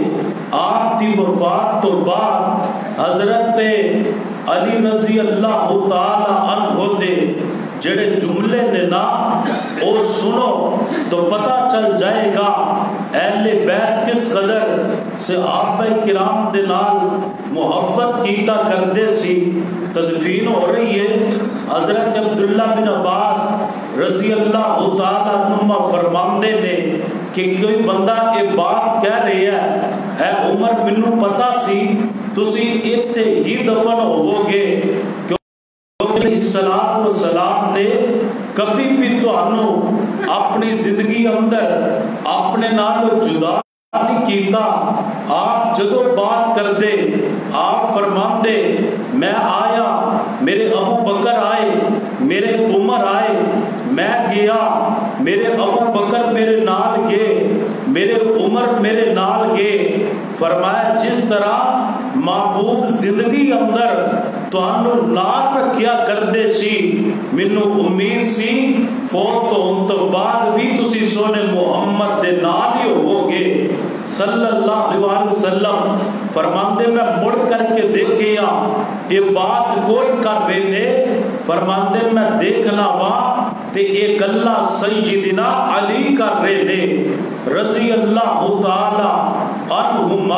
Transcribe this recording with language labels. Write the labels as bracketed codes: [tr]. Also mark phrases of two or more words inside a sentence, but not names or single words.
[pa] آپ دی وفات تو بعد حضرت علی رضی اللہ تعالی عنہ دے جڑے جملے نے نا او سنو تو [ur] پتہ چل جائے گا اہل بیت کس قدر [pa] صحابہ کرام دے نال محبت کیتا کردے سی. [ur] تدفین ہو رہی ہے. [pa] حضرت عبداللہ بن عباس رضی اللہ تعالیٰ عنہ فرماندے نے [ur] کہ کوئی بندہ یہ بات کہہ رہی ہے [pa] اے عمر منو پتا سی تسی ایتھے ہی دفن ہوو گے کیونکہ الصلاۃ والسلام نے کبھی بھی تانوں اپنی زندگی اندر اپنے نالوں جدا نہیں کیتا. آپ جدو بات کر دے آپ فرمان دے میں آیا میرے ابو بکر آئے میرے عمر آئے میں گیا میرے ابو بکر میرے نال گئے میرے عمر میرے نال گئے. فرمایا جس طرح محبوب زندگی اندر تو انو نال رکھیا کردے سی منو امید سی فوت ہون تو بعد بھی تسی سونے محمد دے نال ہی ہو گے صلی اللہ علیہ وسلم. فرماندے میں مڑ کر کے دیکھیا یہ بات کوئی کر رہے نے. فرماندے میں دیکھنا وا تے ایک اللہ سیدنا علی کر رہے نے رضی اللہ تعالی عنہما.